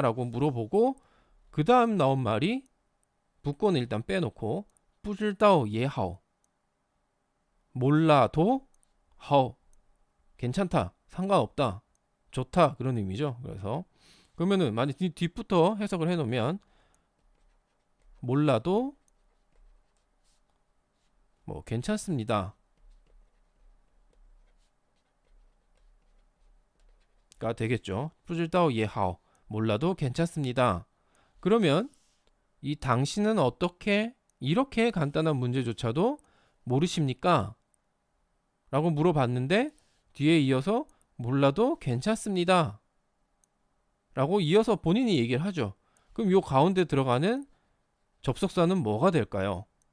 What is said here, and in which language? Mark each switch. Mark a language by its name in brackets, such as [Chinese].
[Korean] 라고 물어보고 그 다음 나온 말이 북구어는 일단 빼놓고 [Chinese] 不知道也好 [Korean] 몰라도 好 괜찮다, 상관없다, 좋다, 그런 의미죠. 그래서 그러면은 만약 뒷부터 해석을 해놓으면 몰라도 뭐 괜찮습니다 가 되겠죠. [Chinese] 不知道也好 [Korean] 몰라도 괜찮습니다. 그러면 이 당신은 어떻게 이렇게 간단한 문제조차도 모르십니까? 라고 물어봤는데 뒤에 이어서 몰라도 괜찮습니다 라고 이어서 본인이 얘기를 하죠. 그럼 요 가운데 들어가는 접속사는 뭐가 될까요?